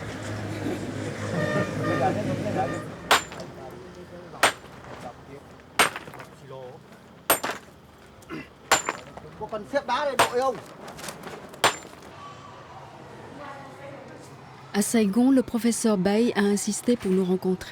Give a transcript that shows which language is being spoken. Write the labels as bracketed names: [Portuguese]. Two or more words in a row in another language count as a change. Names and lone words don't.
[Vietnamese] Có cần xếp đá để đội không? [French] À Saigon, le professeur Bay a insisté pour nous rencontrer.